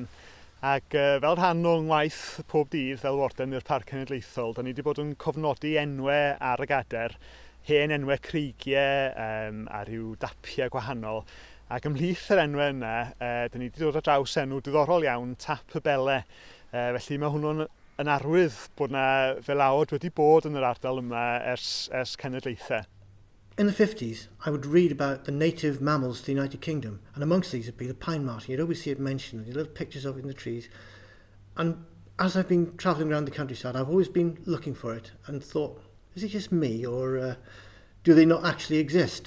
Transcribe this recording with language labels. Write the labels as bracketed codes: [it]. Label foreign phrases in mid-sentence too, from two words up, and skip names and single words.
[cy] Ac fel rhan o'n ngwaith pob dydd fel warden i'r Parc Cenedlaethol, da ni wedi bod yn cofnodi enwau ar y gader, hen enwau creigiau a rhyw dapiau gwahanol. Ac ymhlith yr enwau yna, da ni wedi dod ar draws enw diddorol iawn, Tap y Bele. Felly mae hwnnw'n yn arwydd bod yna felawod wedi bod yn yr ardal yma ers cenedlaethau. [en] In the 50s, I would read about the native mammals of the United Kingdom, and amongst these would be the pine marten. You'd always see it mentioned, you little pictures of it in the trees. And as I've been travelling around the countryside, I've always been looking for it and thought, is it just me, or do they not actually exist?